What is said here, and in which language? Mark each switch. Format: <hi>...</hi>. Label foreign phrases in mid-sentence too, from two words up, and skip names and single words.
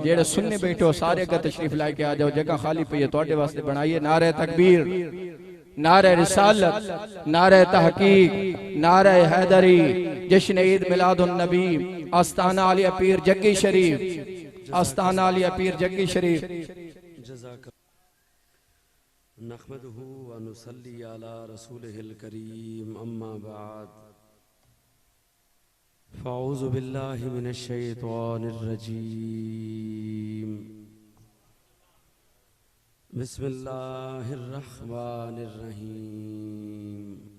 <pa>جیہڑے سنی بیٹھو سارے کا تشریف لاکے آ جاؤ، جگہ خالی پئی ہے تہاڈے واسطے بنائیے.</pa> <ur>نعرۂ تکبیر، نعرۂ رسالت، نعرۂ تحقیق، نعرۂ حیدری، جشن عید میلاد النبی، آستانہ عالیہ پیر جگی شریف، آستانہ عالیہ پیر جگی شریف.</ur> <ar>نحمده ونصلي على رسوله الكريم أما بعد فأعوذ بالله من الشيطان الرجيم بسم الله الرحمن الرحيم.</ar>